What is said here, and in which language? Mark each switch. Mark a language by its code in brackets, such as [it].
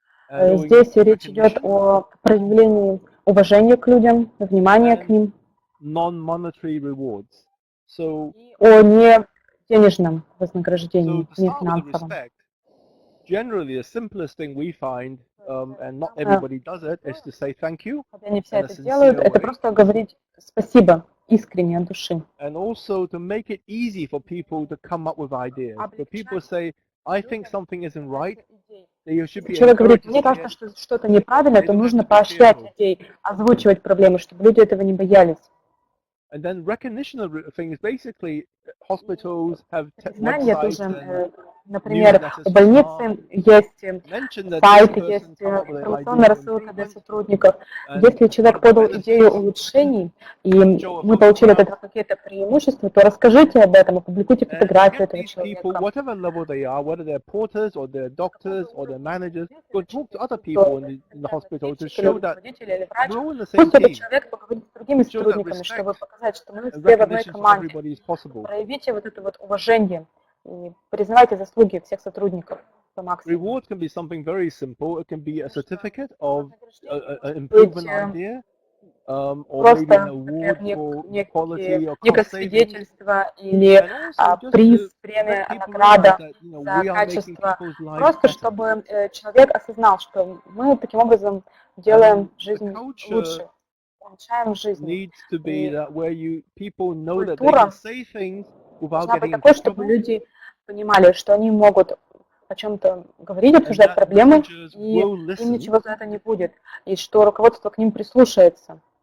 [ru] Здесь речь идет о проявлении уважения к людям, внимания к ним, о не денежном вознаграждении, не финансовом. [en] And not everybody does it, is to say thank you. [ru] Хотя не все это делают, это просто говорить спасибо искренне от души. [en] And also to make it easy for people to come up with ideas. So people say, I think something isn't right. [ru] Человек говорит, мне кажется, что что-то неправильно, то нужно поощрять людей, озвучивать проблемы, чтобы люди этого не боялись. [en] And then recognition of things, basically hospitals have [ru] знание тоже Например, у больницы есть сайт, есть информационная рассылка для сотрудников. Если человек подал идею улучшений, и мы получили от этого какие-то преимущества, то расскажите об этом, опубликуйте фотографию этого человека. Пусть этот человек поговорит с другими сотрудниками, чтобы показать, что мы все в одной команде. Проявите вот это вот уважение и признавайте заслуги всех сотрудников по максимуму. Reward can be something very simple. It can be a certificate of an improvement idea, or maybe an award for quality or некое свидетельство или приз, премия, награда за качество. Просто чтобы человек осознал, что мы таким образом делаем жизнь лучше, улучшаем жизнь. Культура должна быть такой, чтобы люди понимали, что они могут о чем-то говорить, обсуждать проблемы, и им ничего за это не будет, и что руководство к ним прислушается.